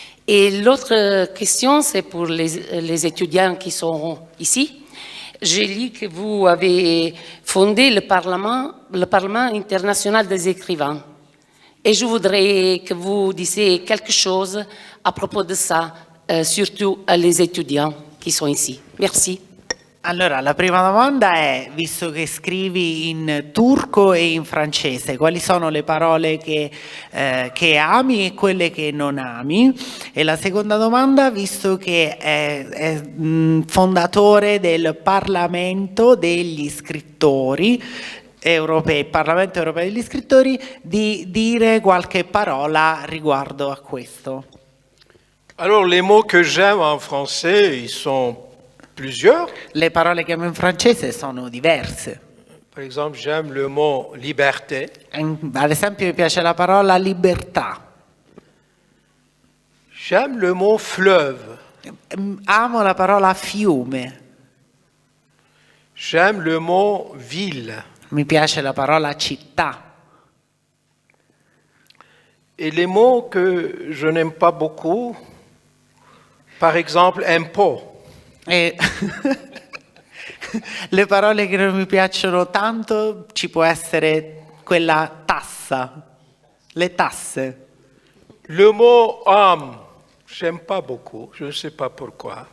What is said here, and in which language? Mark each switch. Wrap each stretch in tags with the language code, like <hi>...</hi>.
<fr>Et l'autre question, c'est pour les étudiants qui sont ici. J'ai lu que vous avez fondé le Parlement international des écrivains. Et je voudrais que vous disiez quelque chose à propos de ça, surtout à les étudiants qui sont ici. Merci.</fr> <it>Allora, la prima domanda è, visto che scrivi in turco e in francese, quali sono le parole che ami e quelle che non ami? E la seconda domanda, visto che è fondatore del Parlamento degli scrittori europei, Parlamento europeo degli scrittori, di dire qualche parola riguardo a questo.</it> <fr>Alors, les mots que j'aime en français, ils sont plusieurs.</fr> <it>Le parole che amo in francese sono diverse.</it> <fr>Par exemple, j'aime le mot liberté.</fr> <it>Ad esempio mi piace la parola libertà.</it> <fr>J'aime le mot fleuve.</fr> <it>Amo la parola fiume.</it> <fr>J'aime le mot ville.</fr> <it>Mi piace la parola città.</it> <fr>Et les mots que je n'aime pas beaucoup, par exemple, impôt.</fr> <it>E le parole che non mi piacciono tanto ci può essere quella tassa, le tasse.</it> <fr>Le mot âme, j'aime pas beaucoup, je ne sais pas pourquoi.</fr>